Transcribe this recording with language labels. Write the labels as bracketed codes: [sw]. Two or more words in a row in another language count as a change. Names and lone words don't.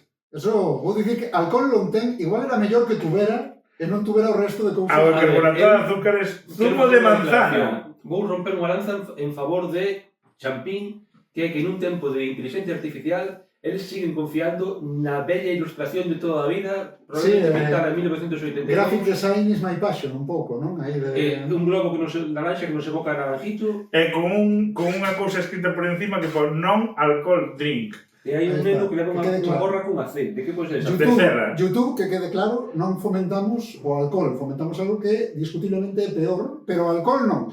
[gl] Eso, vou dicir que alcohol non ten, igual era mellor que tuvera e non tuvera o resto de cousas. Agua carbonatada, azúcares, zumo de manzana. Vou romper unha lanza en favor de champín, que en un tempo de inteligencia artificial eles siguen confiando na bella ilustración de toda a vida, probablemente inventada en 1982. [en] Graphic design is my passion, [gl] un pouco, non? Aí de... Un globo que non se naranja, que non se boca naranjito. E con unha cousa escrita por encima que pon [en] non-alcohol drink. [gl] E hai un Ahí neno está, que leva que quede unha claro. gorra cunha C. De que pode ser esa? De Cerra. YouTube, que quede claro, non fomentamos o alcohol, fomentamos algo que discutiblemente é peor, pero o alcohol non.